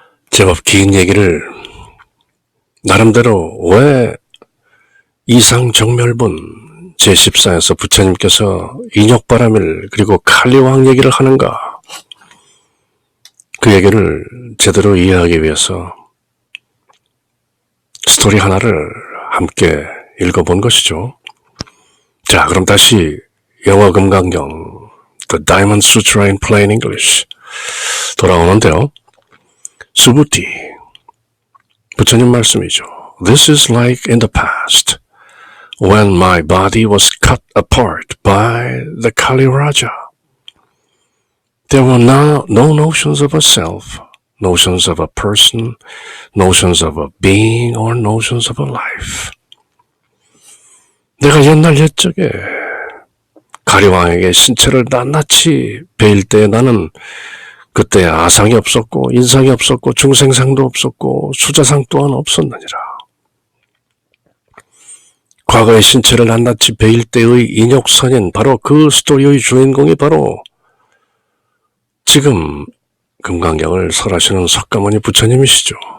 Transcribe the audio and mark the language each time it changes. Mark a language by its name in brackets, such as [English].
[Korean] 제법 긴 얘기를 나름대로 왜 이상정멸분 제14에서 부처님께서 인욕바라밀 그리고 칼리왕 얘기를 하는가 그 얘기를 제대로 이해하기 위해서 스토리 하나를 함께 읽어본 것이죠. 자, 그럼 다시 영어 금강경 The Diamond Sutra in Plain English 돌아오는데요. 수부티 부처님 말씀이죠. [English] This is like in the past when my body was cut apart by the Kali Raja. There were no notions of a self, notions of a person, notions of a being, or notions of a life. [Korean] 내가 옛날 옛적에 가리왕에게 신체를 낱낱이 베일 때 나는 그때 아상이 없었고 인상이 없었고 중생상도 없었고 수자상 또한 없었느니라. 과거의 신체를 낱낱이 베일 때의 인욕선인 바로 그 스토리의 주인공이 바로 지금 금강경을 설하시는 석가모니 부처님이시죠.